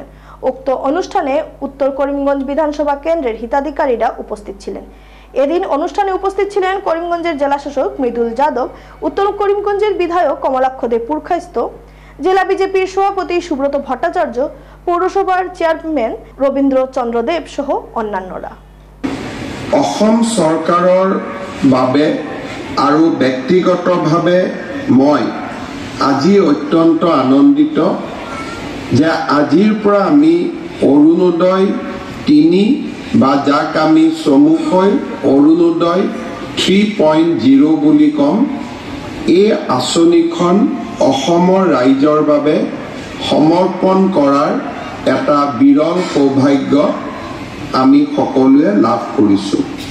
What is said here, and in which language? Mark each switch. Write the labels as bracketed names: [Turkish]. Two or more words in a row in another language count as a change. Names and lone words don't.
[Bangla] উক্ত অনুষ্ঠানে উত্তর করিমগঞ্জ বিধানসভা কেন্দ্রের হিতাধিকারীরা উপস্থিত ছিলেন। এদিন অনুষ্ঠানে উপস্থিত ছিলেন করিমগঞ্জের জেলাশাসক মৃদুল যাদব, উত্তর করিমগঞ্জের বিধায়ক কমলাক্ষ দে পুরকায়স্থ, জেলা বিজেপির সভাপতি সুব্রত ভট্টাচার্য, পৌরসভার চেয়ারম্যান রবীন্দ্র চন্দ্র দেব সহ অন্যান্যরা। [Assamese] অসম সরকাৰৰ বাবে আৰু ব্যক্তিগতভাৱে মই আজি অত্যন্ত আনন্দিত যে আজিৰ পৰা আমি অৰুণোদয় 3 বা যাক আমি চমুকৈ অৰুণোদয় 3.0 বুলি কম, এই আঁচনিখন অসমৰ ৰাইজৰ বাবে সমৰ্পণ কৰাৰ এটা বিৰল সৌভাগ্য আমি সকলোৱে লাভ কৰিছোঁ।